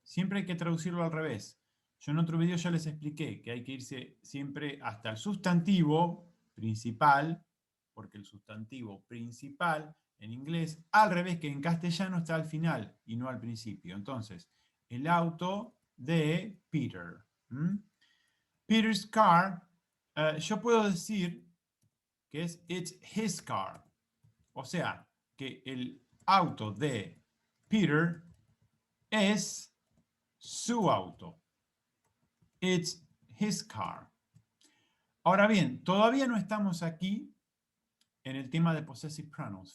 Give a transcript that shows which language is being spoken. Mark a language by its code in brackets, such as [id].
[es] Siempre hay que traducirlo al revés. Yo en otro video ya les expliqué que hay que irse siempre hasta el sustantivo principal, porque el sustantivo principal en inglés, al revés que en castellano, está al final y no al principio. Entonces, el auto de Peter. [en] Peter's car, [es] yo puedo decir que es [en] it's his car. [es] O sea, que el auto de Peter es su auto. [en] It's his car. [es] Ahora bien, todavía no estamos aquí en el tema de possessive pronouns.